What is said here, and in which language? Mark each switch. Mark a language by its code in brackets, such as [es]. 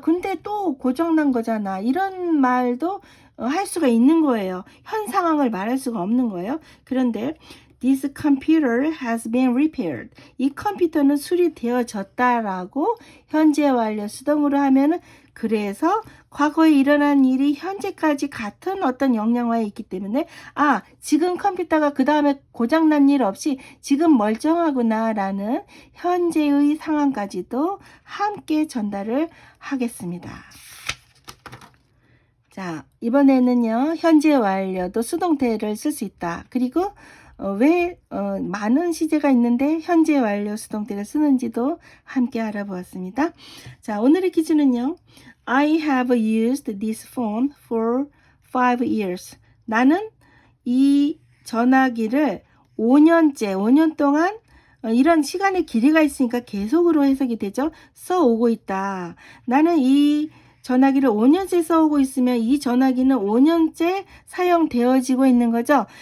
[ko] 근데 또 고장난 거잖아. 이런 말도 할 수가 있는 거예요. 현 상황을 말할 수가 없는 거예요. 그런데 [en] This computer has been repaired. [ko] 이 컴퓨터는 수리되어졌다라고 현재 완료 수동으로 하면은 그래서 과거에 일어난 일이 현재까지 같은 어떤 영향화에 있기 때문에 지금 컴퓨터가 그 다음에 고장난 일 없이 지금 멀쩡하구나 라는 현재의 상황까지도 함께 전달을 하겠습니다. 자, 이번에는요 현재 완료도 수동태를 쓸 수 있다. 그리고 왜 많은 시제가 있는데 현재 완료 수동태를 쓰는지도 함께 알아보았습니다. 자, 오늘의 퀴즈는요. [en] I have used this phone for 5 years. [ko] 나는 이 전화기를 5년 동안 이런 시간의 길이가 있으니까 계속으로 해석이 되죠. 써오고 있다. 나는 이 전화기를 5년째 써오고 있으면 이 전화기는 5년째 사용되어지고 있는 거죠.